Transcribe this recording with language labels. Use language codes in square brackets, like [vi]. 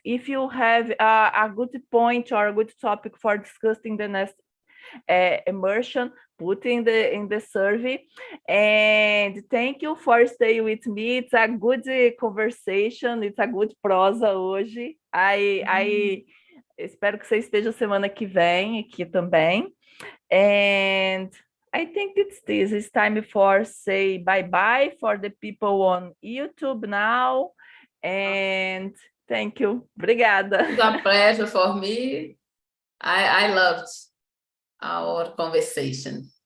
[en] If you have a good point or a good topic for discussing the next immersion, put in the survey. And thank you for staying with me. It's a good conversation, it's a good [pt] prosa hoje. I espero que você esteja semana que vem aqui também. [en] And I think it's this. It's time for say bye-bye for the people on YouTube now. And thank you. [pt] Obrigada. [en] It's a pleasure for me. I loved our conversation.